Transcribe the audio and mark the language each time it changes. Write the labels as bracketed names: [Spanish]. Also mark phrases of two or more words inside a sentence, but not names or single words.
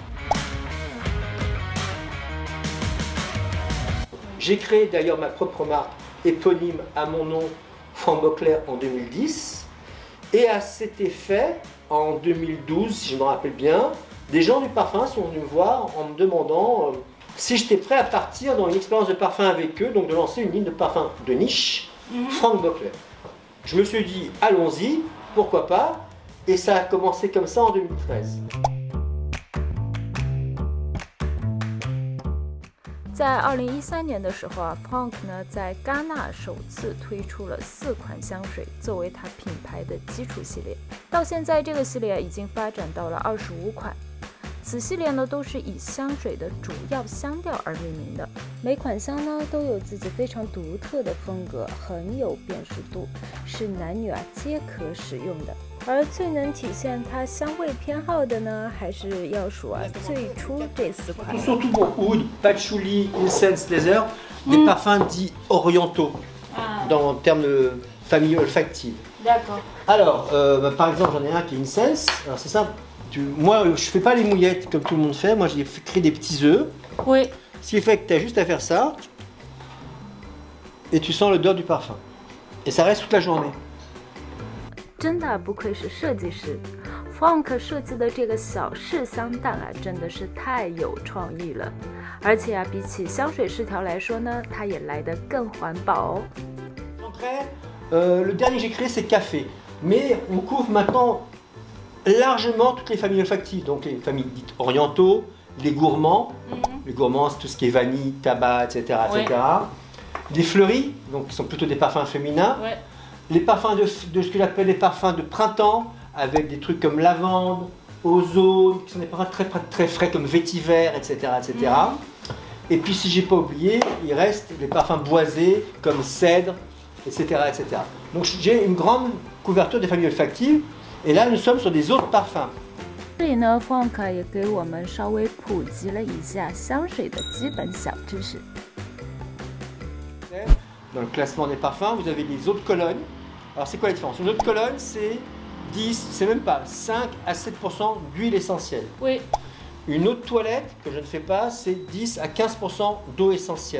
[French] J'ai créé d'ailleurs ma propre marque éponyme à mon nom, Franck Boclet, en 2010, et à cet effet, en 2012, si je me rappelle bien, des gens du parfum sont venus me voir en me demandant si j'étais prêt à partir dans une expérience de parfum avec eux, donc de lancer une ligne de parfum de niche, Franck Boclet. Je me suis dit, allons-y, pourquoi pas, et ça a commencé comme ça en 2013. [Chinese] 在2013年的时候Franck 呢在戛纳首次推出了4款香水作为他品牌的基础系列，到现在这个系列已经发展到了25款。此系列呢都是以香水的主要香调而命名的，每款香呢都有自己非常独特的风格，很有辨识度，是男女皆可使用的。而最能体现它香味偏好的呢，还是要数最初这4款。 [French] Surtout pour oud, patchouli, [English] incense, leather, [French] des parfums dits orientaux, en termes de famille olfactive. D'accord. Alors, par exemple, j'en ai un qui est incense. Alors c'est simple. Moi, je fais pas les mouillettes comme tout le monde fait. Moi, j'ai créé des petits œufs. Oui. Ce qui fait que tu as juste à faire ça et tu sens l'odeur du parfum. Et ça reste toute la journée. [Chinese] 真的不愧是设计师 ，Franck 设计的这个小试香蛋真的是太有创意了。而且比起香水试条来说呢，它也来得更环保哦。 [French] Le dernier que j'ai créé, c'est café. Mais on couvre maintenant largement toutes les familles olfactives, donc les familles dites orientaux, les gourmands. Les gourmands, c'est tout ce qui est vanille, tabac, etc. etc. Les fleuris, donc qui sont plutôt des parfums féminins. Les parfums de ce que j'appelle les parfums de printemps, avec des trucs comme lavande, ozone, qui sont des parfums très, très frais comme vétiver, etc. etc. Et puis si j'ai pas oublié, il reste les parfums boisés comme cèdre, etc. etc. Donc j'ai une grande couverture des familles olfactives, et là nous sommes sur des autres parfums. [Chinese] 这里呢 ，Franck 也给我们稍微普及了一下香水的基本小知识。 [French] Dans le classement des parfums, vous avez les eaux de Cologne. Alors c'est quoi la différence? Une eau de Cologne, c'est 10, c'est même pas 5 à 7% d'huile essentielle. Oui. Une eau de toilette, que je ne fais pas, c'est 10 à 15% d'eau essentielle.